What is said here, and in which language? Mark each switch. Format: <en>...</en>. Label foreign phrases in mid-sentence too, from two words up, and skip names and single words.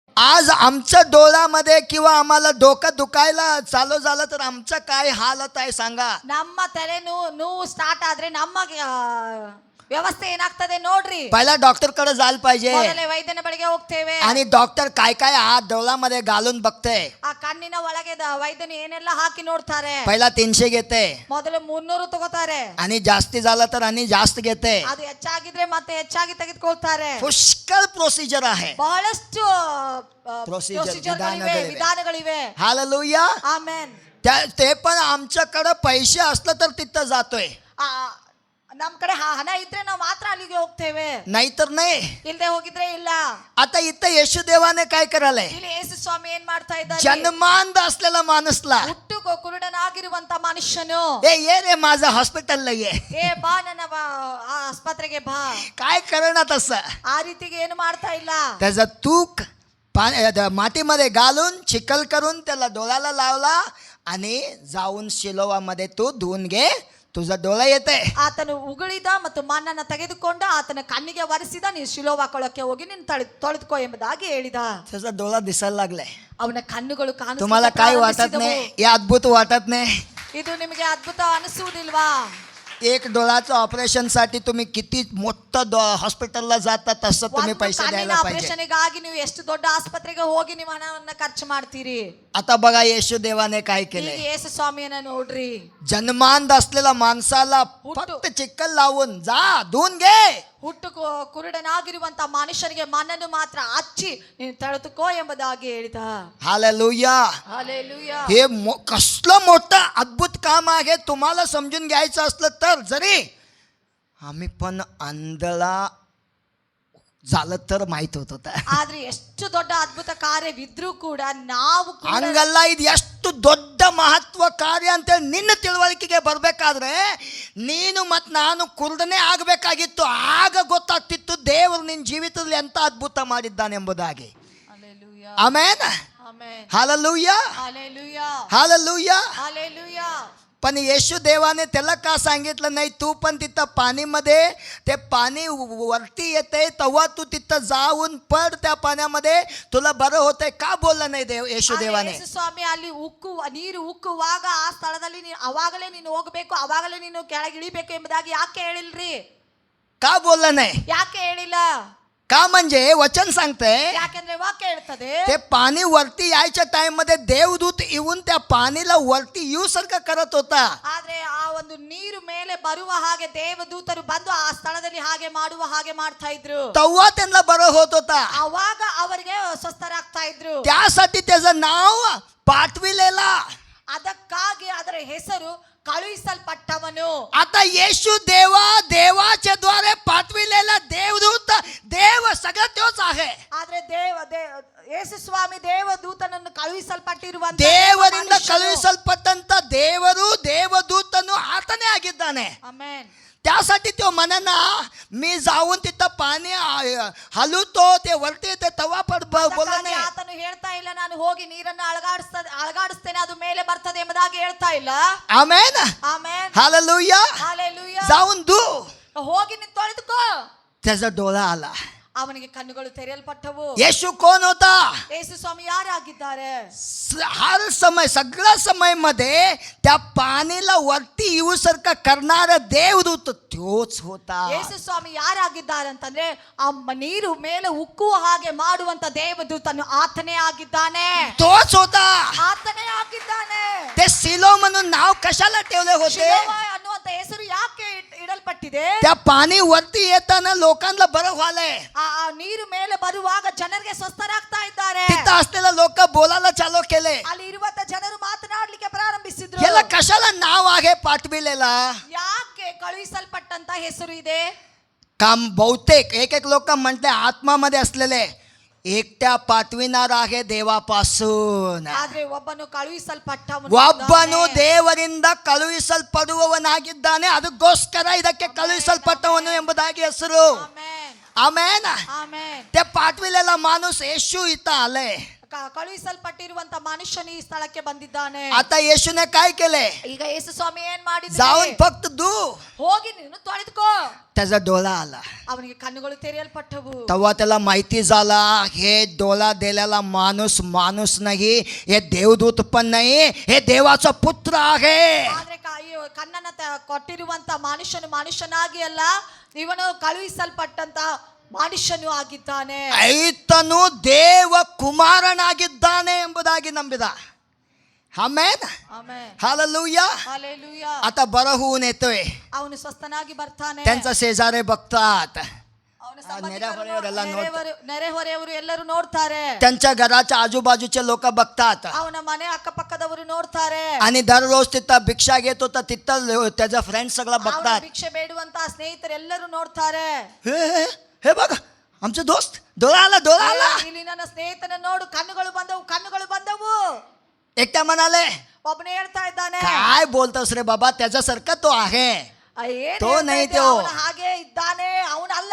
<mr>आज आमच्या डोळ्यामध्ये किंवा आम्हाला डोकं दुखायला चालू झालं तर आमचं काय हालत आहे सांगा.</mr> <kn>ನಮ್ಮ ತಲೆ ನೋವು ಸ್ಟಾರ್ಟ್ ಆದ್ರೆ ನಮ್ಮ ವ್ಯವಸ್ಥೆ ಏನಾಗ್ತದೆ ನೋಡ್ರಿ.</kn> <mr>पहिला डॉक्टर कडे जायला पाहिजे</mr> <kn>ಮೊದಲೇ ವೈದ್ಯನ ಬಳಿಗೆ ಹೋಗ್ತೇವೆ.</kn> <mr>आणि डॉक्टर काय काय हात डोळ्यामध्ये घालून बघते.</mr> <kn>ಆ ಕಣ್ಣಿನ ಒಳಗೆ ವೈದ್ಯನು ಏನೆಲ್ಲ ಹಾಕಿ ನೋಡ್ತಾರೆ.</kn> <mr>पहिला 300 घेते</mr> <kn>ಮೊದಲು 300 ತಗೋತಾರೆ.</kn> <mr>आणि जास्ती झालं तर आणि जास्त घेते.</mr> <kn>ಅದು ಹೆಚ್ಚಾಗಿದ್ರೆ ಮತ್ತೆ ಹೆಚ್ಚಾಗಿ ತೆಗೆದುಕೊಳ್ತಾರೆ.</kn> <mr>पुष्कळ प्रोसिजर आहे.</mr> <kn>ಬಹಳಷ್ಟು Procedure, ವಿಧಾನಗಳಿವೆ.</kn> <mr>हालेलुया.</mr> <kn>ಆಮೆನ್.</kn> <mr>ते पण आमच्याकडे पैसे असलं तर तिथं जातोय,</mr> <kn>ನಮ್ ಕಡೆ ಹಣ ಇದ್ರೆ ನಾವು ಮಾತ್ರ ಅಲ್ಲಿಗೆ ಹೋಗ್ತೇವೆ,</kn> <mr>नाहीतर नाही.</mr> <kn>ಇಲ್ಲದೆ ಹೋಗಿದ್ರೆ ಇಲ್ಲ.</kn> <mr>आता इथं येशूदेवाने काय करायलंय,</mr> <kn>ಇಲ್ಲಿ ಯೇಸು ಸ್ವಾಮಿ ಏನ್ ಮಾಡ್ತಾ ಇದ್ದಾರೆ,</kn> <mr>जन्मांध असलेला माणूसला</mr> <kn>ಹುಟ್ಟು ಕುರುಡನಾಗಿರುವಂತ ಮನುಷ್ಯನು,</kn> <mr>ये रे माझं हॉस्पिटलला ये,</mr> <kn>ಬಾ ನನ್ನ ಆಸ್ಪತ್ರೆಗೆ ಬಾ.</kn> <mr>काय करणार तसं.</mr> <kn>ಆ ರೀತಿಗೆ ಏನು ಮಾಡ್ತಾ ಇಲ್ಲ.</kn> <mr>त्याचा तूक मातीमध्ये घालून चिखल करून त्याला डोळ्याला लावला आणि जाऊन शिलोवामध्ये तू धुवून घे, तुझा डोळा येते.</mr> <kn>ಆತನು ಉಗುಳಿದ ಮತ್ತು ಮಣ್ಣನ್ನು ತೆಗೆದುಕೊಂಡು ಆತನ ಕಣ್ಣಿಗೆ ಒರೆಸಿದ, ನೀನು ಶಿಲೋವ ಕೊಳಕ್ಕೆ ಹೋಗಿ ನೀನು ತೊಳೆದುಕೋ ಎಂಬುದಾಗಿ ಹೇಳಿದ.</kn> <mr>त्याचा डोळा दिसायला लागलाय.</mr> <kn>ಅವನ ಕಣ್ಣುಗಳು</kn> <mr>तुम्हाला काय वाटत नाही, हे अद्भुत वाटत नाही.</mr> <kn>ಇದು ನಿಮಗೆ ಅದ್ಭುತ ಅನಿಸುವುದಿಲ್ವಾ?</kn> <mr>एक डोळ्याचं ऑपरेशन साठी तुम्ही किती मोठं हॉस्पिटलला जाता तसं तुम्ही पैसे द्यायला पाहिजे.</mr> <kn>ಆಪರೇಷನ್ಗಾಗಿ ನೀವು ಎಷ್ಟು ದೊಡ್ಡ ಆಸ್ಪತ್ರೆಗೆ ಹೋಗಿ ನೀವು ಹಣವನ್ನು ಖರ್ಚು ಮಾಡ್ತೀರಿ.</kn> <mr>आता बघा येशू देवाने काय</mr> <kn>ಈಗ</kn> <mr>केले,</mr> <kn>ಯೇಸು ಸ್ವಾಮಿಯನ್ನ ನೋಡ್ರಿ.</kn> <mr>जन्मांध असलेल्या माणसाला फक्त चिखल लावून जा धुवून घे.</mr> <kn>ಹುಟ್ಟು ಕುರುಡನಾಗಿರುವಂತ ಮನುಷ್ಯನಿಗೆ ಮಣ್ಣನ್ನು ಮಾತ್ರ ಹಚ್ಚಿ ನೀನು ತಳೆದುಕೋ ಎಂಬುದಾಗಿ ಹೇಳಿದ.</kn> <mr>हालेलुया. हालेलुया. हे कसलं मोठं अद्भुत काम आहे. तुम्हाला समजून घ्यायचं असलं तर जरी आम्ही पण आंधळा झालं तर माहित होत होता.</mr> <kn>ಆದ್ರೆ ಎಷ್ಟು ದೊಡ್ಡ ಅದ್ಭುತ ಕಾರ್ಯವಿದ್ರೂ ಕೂಡ ನಾವು ಹಂಗಲ್ಲ, ಇದು ಎಷ್ಟು ದೊಡ್ಡ ಮಹತ್ವ ಕಾರ್ಯ ಅಂತೇಳಿ ನಿನ್ನ ತಿಳುವಳಿಕೆಗೆ ಬರ್ಬೇಕಾದ್ರೆ ನೀನು ಮತ್ತು ನಾನು ಕುರುಡನೇ ಆಗಬೇಕಾಗಿತ್ತು. ಆಗ ಗೊತ್ತಾಗ್ತಿತ್ತು ದೇವರು ನಿನ್ನ ಜೀವಿತದಲ್ಲಿ ಎಂತ ಅದ್ಭುತ ಮಾಡಿದ್ದಾನೆ ಎಂಬುದಾಗಿ. ಆಮೆನ್.</kn> <mr>हालेलुया. हालेलुया. हालेलुया. पण येशू देवाने त्याला का सांगितलं नाही, तू पण तिथं पाणीमध्ये, ते पाणी वरती येते तेव्हा तू तिथं जाऊन पड त्या पाण्यामध्ये, तुला बरं होतंय का बोललं नाही देव येशू देवाने.</mr> <kn>ಯೇಸು ಸ್ವಾಮಿ ಅಲ್ಲಿ ನೀರು ಉಕ್ಕುವಾಗ ಆ ಸ್ಥಳದಲ್ಲಿ ಅವಾಗಲೇ ನೀನು ಹೋಗಬೇಕು, ಅವಾಗಲೇ ನೀನು ಕೆಳಗೆ ಇಳಿಬೇಕು ಎಂಬುದಾಗಿ ಯಾಕೆ ಹೇಳಿಲ್ರಿ?</kn> <mr>का बोललं नाही?</mr> <kn>ಯಾಕೆ ಹೇಳಿಲ್ಲ?</kn> <mr>का म्हणजे वचन सांगते,</mr> <kn>ಯಾಕೆಂದ್ರೆ ವಾಕ್ಯ ಹೇಳ್ತದೆ,</kn> <mr>ते पाणी वरती यायच्या टाइम मध्ये देवदूत येऊन त्या पाणीला वरती येऊ सारखं करत होता.</mr> <kn>ಆದ್ರೆ ಆ ಒಂದು ನೀರು ಮೇಲೆ ಬರುವ ಹಾಗೆ ದೇವದೂತರು ಬಂದು ಆ ಸ್ಥಳದಲ್ಲಿ ಹಾಗೆ ಮಾಡುವ ಹಾಗೆ ಮಾಡ್ತಾ ಇದ್ರು.</kn> <mr>तेव्हा त्यांना बरं होत होता.</mr> <kn>ಅವಾಗ ಅವರಿಗೆ ಸ್ವಸ್ಥರಾಗ್ತಾ ಇದ್ರು.</kn> <mr>त्यासाठी त्याचं नाव पाठविलेला.</mr> <kn>ಅದಕ್ಕಾಗಿ ಅದರ ಹೆಸರು ಕಳುಹಿಸಲ್ಪಟ್ಟವನು.</kn> <mr>आता येशू देवाच्या द्वारे पाठविलेला देवदूत देव सगळं तोच आहे.</mr> <kn>ಆದ್ರೆ ಯೇಸು ಸ್ವಾಮಿ ದೇವದೂತನನ್ನು ಕಳುಹಿಸಲ್ಪಟ್ಟಿರುವಂತ ದೇವರಿಂದ ಕಳುಹಿಸಲ್ಪಟ್ಟಂತ ದೇವರು ದೇವದೂತನು ಆತನೇ ಆಗಿದ್ದಾನೆ. ಆಮೆನ್.</kn> <mr>त्यासाठी तो म्हणना, मी जाऊन तिथं पाणी हलवतो, ते वरती येते तेव्हा पण बोलला नाही.</mr> <kn>ಆತನು ಹೇಳ್ತಾ ಇಲ್ಲ ನಾನು ಹೋಗಿ ನೀರನ್ನು ಅಳಗಾಡಿಸ್ತೇನೆ ಅದು ಮೇಲೆ ಬರ್ತದೆ ಎಂಬುದಾಗಿ ಹೇಳ್ತಾ ಇಲ್ಲ. ಆಮೆನ್. ಆಮೆನ್.</kn> <mr>हालेलुया. हालेलुया. जाऊन धू.</mr> <kn>ಹೋಗಿ ನೀನು ತೊಳೆದುಕೋ.</kn> <mr>त्याचा डोळा आला.</mr> <kn>ಅವನಿಗೆ ಕಣ್ಣುಗಳು ತೆರೆಯಲ್ಪಟ್ಟವು.</kn> <mr>येशू कोण होता?</mr> <kn>ಯೇಸು ಸ್ವಾಮಿ ಯಾರಾಗಿದ್ದಾರೆ?</kn> <hi>हर समय</hi> <mr>सगळ्या समय मध्ये त्या पाणीला वरती येऊ सारखा करणारा देवदूत तोच होता.</mr> <kn>ಯೇಸು ಸ್ವಾಮಿ ಯಾರಾಗಿದ್ದಾರೆ ಅಂತಂದ್ರೆ ಆ ನೀರು ಮೇಲೆ ಉಕ್ಕುವ ಹಾಗೆ ಮಾಡುವಂತ ದೇವದೂತನು ಆತನೇ ಆಗಿದ್ದಾನೆ.</kn> <mr>तोच होता.</mr> <kn>ಆತನೇ ಆಗಿದ್ದಾನೆ.</kn> <mr>ते सिलो म्हणून नाव कशाला ठेवले होते?</mr> <kn>ಶಿಲೋವ ಅನ್ನುವಂತ ಹೆಸರು ಯಾಕೆ ಇಡಲ್ಪಟ್ಟಿದೆ?</kn> <mr>त्या पाणी वरती येताना लोकांना बरं व्हायलंय.</mr> <kn>ಆ ನೀರು ಮೇಲೆ ಬರುವಾಗ ಜನರಿಗೆ ಸ್ವಸ್ಥರಾಗ್ತಾ ಇದ್ದಾರೆ.</kn> <mr>तिथं असलेले लोक बोलायला चालू केले.</mr> <kn>ಅಲ್ಲಿ ಇರುವಂತ ಜನರು ಮಾತನಾಡಲಿಕ್ಕೆ ಪ್ರಾರಂಭಿಸಿದ್ರು.</kn> <mr>याला कशाला नाव आहे पाठविलेला?</mr> <kn>ಯಾಕೆ ಕಳುಹಿಸಲ್ಪಟ್ಟಂತ ಹೆಸರು ಇದೆ?</kn> <mr>काम बहुतेक एक लोक म्हणते आत्मामध्ये असलेले एकट्या पाठविणार आहे ದೇವಾಪಾसून.</mr> <kn>ಆದ್ರೆ ಒಬ್ಬನು ಕಳುಹಿಸಲ್ಪಟ್ಟವನು, ಒಬ್ಬನು ದೇವರಿಂದ ಕಳುಹಿಸಲ್ಪಡುವವನಾಗಿದ್ದಾನೆ, ಅದಕ್ಕೋಸ್ಕರ ಇದಕ್ಕೆ ಕಳುಹಿಸಲ್ಪಟ್ಟವನು ಎಂಬುದಾಗಿ ಹೆಸರು. ಆಮೆನ್. ಆಮೆನ್. ಆಮೆನ್.</kn> <mr>ते पाठविलेला माणूस येशू इथं आले.</mr> <kn>ಕಳುಹಿಸಲ್ಪಟ್ಟಿರುವಂತ ಮನುಷ್ಯನು ಈ ಸ್ಥಳಕ್ಕೆ ಬಂದಿದ್ದಾನೆ.</kn> <mr>आता येशूने काय केले?</mr> <kn>ಈಗ ಯೇಸು ಸ್ವಾಮಿ ಏನ್ ಮಾಡಿದ್ರು?</kn> <mr>जाऊन फक्त धू.</mr> <kn>ಹೋಗಿ ನೀನು ತೊಳೆದುಕೋ.</kn> <mr>त्याचा डोळा आला.</mr> <kn>ಅವನಿಗೆ ಕಣ್ಣುಗಳು ತೆರೆಯಲ್ಪಟ್ಟವು.</kn> <mr>तेव्हा त्याला माहिती झाला हे डोळा दिलेला माणूस नाही, हे देवदूत पण नाही, हे देवाचा पुत्र आहे.</mr> <kn>ಆದ್ರೆ ಕಣ್ಣನ್ನ ಕೊಟ್ಟಿರುವಂತ ಮನುಷ್ಯನಾಗಿ ಅಲ್ಲ, ಇವನು ಕಳುಹಿಸಲ್ಪಟ್ಟಂತ ಮನುಷ್ಯನು ಆಗಿದ್ದಾನೆ. ಈತನು ದೇವ ಕುಮಾರನಾಗಿದ್ದಾನೆ ಎಂಬುದಾಗಿ ನಂಬಿದ. ಆಮೆನ್. ಆಮೆನ್.</kn> <mr>हालेलुया. हालेलुया. आता बरं होऊन येतोय.</mr> <kn>ಅವನು ಸ್ವಸ್ಥನಾಗಿ ಬರ್ತಾನೆ.</kn> <mr>त्यांचा शेजारे बघतात,</mr> <kn>ಅವನ ನೆರೆಹೊರೆಯವರೆಲ್ಲ ನೆರೆಹೊರೆಯವರು ಎಲ್ಲರೂ ನೋಡ್ತಾರೆ.</kn> <mr>त्यांच्या घराच्या आजूबाजूचे लोक बघतात.</mr> <kn>ಅವನ ಮನೆ ಅಕ್ಕಪಕ್ಕದವರು ನೋಡ್ತಾರೆ.</kn> <mr>आणि दररोज तिथं भिक्षा घेत होता तिथं त्याचा फ्रेंड सगळं</mr> <kn>ಅವನು</kn> <mr>बघतात.</mr> <kn>ಭಿಕ್ಷೆ ಬೇಡುವಂತ ಸ್ನೇಹಿತರೆಲ್ಲರೂ ನೋಡ್ತಾರೆ.</kn> <mr>हे हे हे बघ आमचे दोस्त डोळा आला.</mr> <kn>ಇಲ್ಲಿ ನನ್ನ ಸ್ನೇಹಿತನ ನೋಡು, ಕಣ್ಣುಗಳು ಬಂದವು.</kn> <mr>एकट्या म्हणाले,</mr> <kn>ಒಬ್ಬನೇ ಹೇಳ್ತಾ ಇದ್ದಾನೆ,</kn> <mr>काय बोलतोस रे बाबा, त्याच्यासारखा तो आहे. तो नाही तो.</mr> <kn>ಹಾಗೆ ಇದ್ದಾನೆ, ಅವನಲ್ಲ.</kn>